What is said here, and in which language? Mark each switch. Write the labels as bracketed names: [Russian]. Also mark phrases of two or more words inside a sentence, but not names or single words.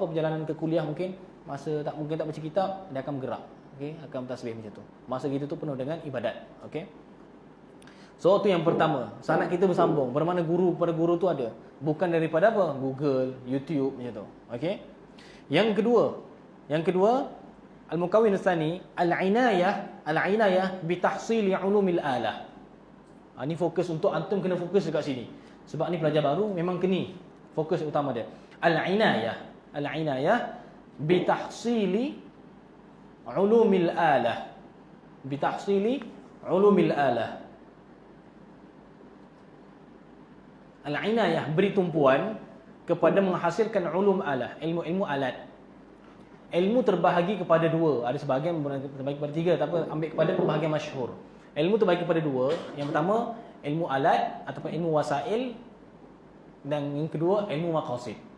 [Malay] Perjalanan ke kuliah mungkin masa tak baca kitab, dia akan bergerak. Okey, akan tasbih macam tu. Masa gitu tu penuh dengan ibadat. Okey. So tu yang pertama. Sanad kita bersambung. Bermakna guru pada guru tu ada. Bukan daripada apa? Google, YouTube macam tu. Okey. Yang kedua, [Arabic] المكون الثاني، العناية بتحصيل علوم الآلة. Ni fokus untuk antum kena fokus dekat sini. Sebab ni pelajar baru memang kena fokus utama dia. العناية بتحصيل علوم الآلة. بتحصيل علوم الآلة. [Malay] Al-inayah beri tumpuan kepada menghasilkan [Arabic] علوم الآلة, [Malay] ilmu-ilmu alat. Ilmu terbahagi kepada dua. Ada sebahagian terbahagi kepada tiga, tak apa, ambil kepada pembahagian masyhur. Ilmu terbahagi kepada dua. Yang pertama, ilmu alat ataupun ilmu wasail, dan yang kedua, ilmu maqasid.